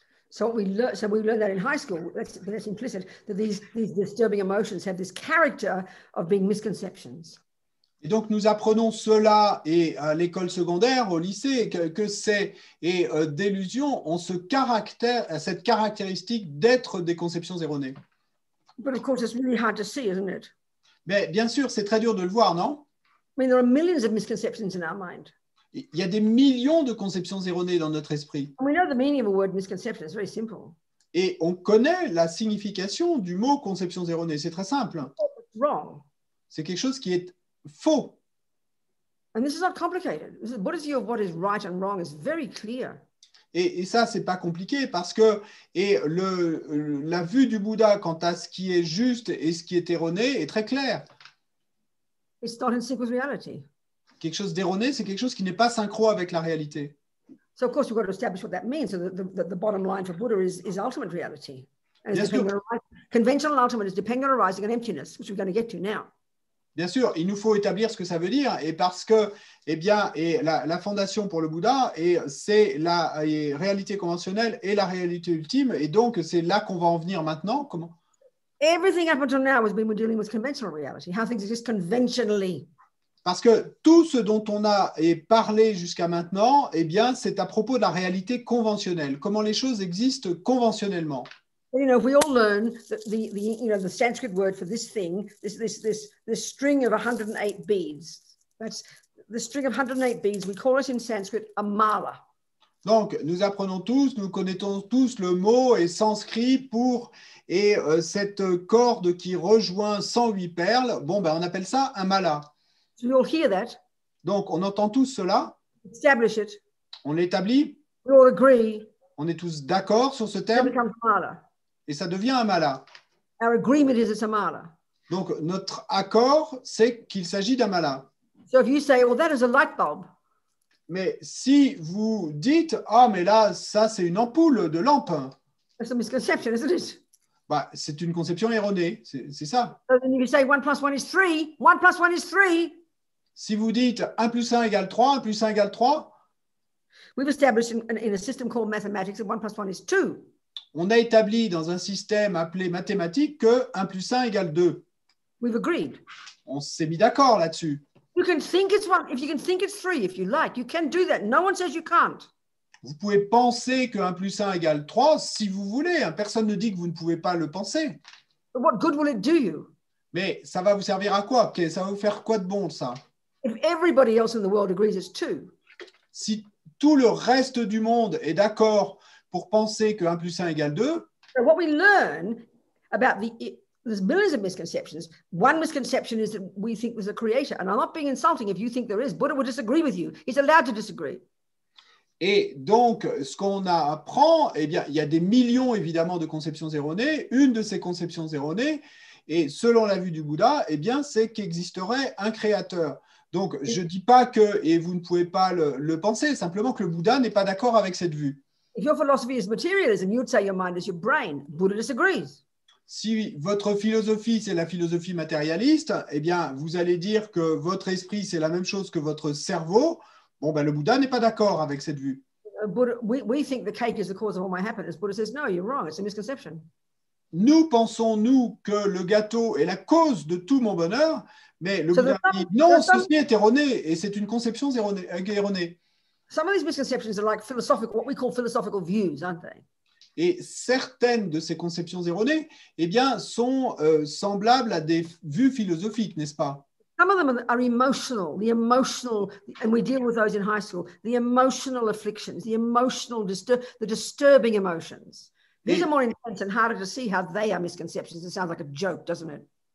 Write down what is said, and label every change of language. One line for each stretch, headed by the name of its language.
English: So we learn that in high school. That's implicit that these disturbing emotions have this character of being misconceptions.
French: Et donc nous apprenons cela et à l'école secondaire, au lycée, que c'est d'illusions ont cette caractéristique d'être des conceptions erronées.
English: But of course, it's really hard to see, isn't it?
French: Mais bien sûr, c'est très dur de le voir, non?
English: I mean, there are millions of misconceptions in our mind.
French: Il y a des millions de conceptions erronées dans notre esprit.
English: And we know the meaning of a word misconception. It's very simple.
French: Et on connaît la signification du mot conceptions erronées. C'est très simple.
English: It's wrong.
French: C'est quelque chose qui est faux.
English: And this is not complicated. Buddha's view of what is right and wrong is very clear.
French: Et ça, c'est pas compliqué parce que la vue du Bouddha quant à ce qui est juste et ce qui est erroné est très claire.
English: It's not in sync with reality.
French: Quelque chose d'erroné, c'est quelque chose qui n'est pas synchro avec la réalité.
English: So of course, we've got to establish what that means. So the bottom line for Buddha is ultimate reality. And it's conventional ultimate is depending on arising and emptiness, which we're going to get to now.
French: Bien sûr, il nous faut établir ce que ça veut dire, et parce que, la fondation pour le Bouddha, c'est la réalité conventionnelle et la réalité ultime, et donc c'est là qu'on va en venir maintenant. Comment?
English: Everything up until now has been dealing with conventional reality, how things exist conventionally.
French: Parce que tout ce dont on a parlé jusqu'à maintenant, c'est à propos de la réalité conventionnelle, comment les choses existent conventionnellement.
English: You know, if we all learn that the Sanskrit word for this thing, this string of 108 beads. That's the string of 108 beads. We call it in Sanskrit a mala.
French: Donc, nous apprenons tous, nous connaissons tous le mot et sanskrit pour cette corde qui rejoint 108 perles. Bon, on appelle ça un mala.
English: So we all hear that.
French: Donc, on entend tous cela.
English: Establish it.
French: On l'établit.
English: We all agree.
French: On est tous d'accord sur ce terme.
English: It becomes mala.
French: Et ça devient un mala.
English: Our agreement is it's a mala.
French: Donc, notre accord, c'est qu'il s'agit d'un mala.
English: So if you say, well, that is a light bulb.
French: Mais si vous dites, ah, mais là, ça, c'est une ampoule de lampe.
English: That's a misconception, isn't it?
French: C'est une conception erronée, c'est ça.
English: So then you say 1 + 1 is 3. 1 + 1 is 3.
French: Si vous dites 1 + 1 = 3, 1 + 1 = 3.
English: We've established in a system called mathematics that 1 + 1 is 2.
French: On a établi dans un système appelé mathématique que 1 + 1 = 2.
English: We've agreed.
French: On s'est mis d'accord là-dessus.
English: You can think it's 1. If you can think it's 3, if you like, you can do that. No one says you can't.
French: Vous pouvez penser que 1 + 1 = 3 si vous voulez. Personne ne dit que vous ne pouvez pas le penser.
English: But what good will it do you?
French: Mais ça va vous servir à quoi? Ça va vous faire quoi de bon, ça?
English: If everybody else in the world agrees it's 2.
French: Si tout le reste du monde est d'accord pour penser que 1 + 1 = 2.
English: So what we learn about there's millions of misconceptions. One misconception is that we think there's a creator. And I'm not being insulting if you think there is. Buddha would disagree with you. He's allowed to disagree.
French: Et donc, ce qu'on apprend, il y a des millions, évidemment, de conceptions erronées. Une de ces conceptions erronées, et selon la vue du Bouddha, c'est qu'existerait un créateur. Donc, je ne dis pas que, et vous ne pouvez pas le penser, simplement que le Bouddha n'est pas d'accord avec cette vue.
English: If your philosophy is materialism, you would say your mind is your brain. Buddha disagrees.
French: Si votre philosophie, c'est la philosophie matérialiste, vous allez dire que votre esprit, c'est la même chose que votre cerveau. Bon, le Bouddha n'est pas d'accord avec cette vue.
English: Buddha, we think the cake is the cause of all my happiness. Buddha says, no, you're wrong. It's a misconception.
French: Nous pensons, nous, que le gâteau est la cause de tout mon bonheur, mais le Bouddha dit, non, ceci est erroné, et c'est une conception erronée.
English: Some of these misconceptions are like what we call philosophical views, aren't they?
French: Et certaines de ces conceptions erronées, sont semblables à des vues philosophiques, n'est-ce pas?
English: Some of them are emotional, and we deal with those in high school, the emotional afflictions, the disturbing emotions. These are more intense and harder to see how they are misconceptions. It sounds like a joke, doesn't it?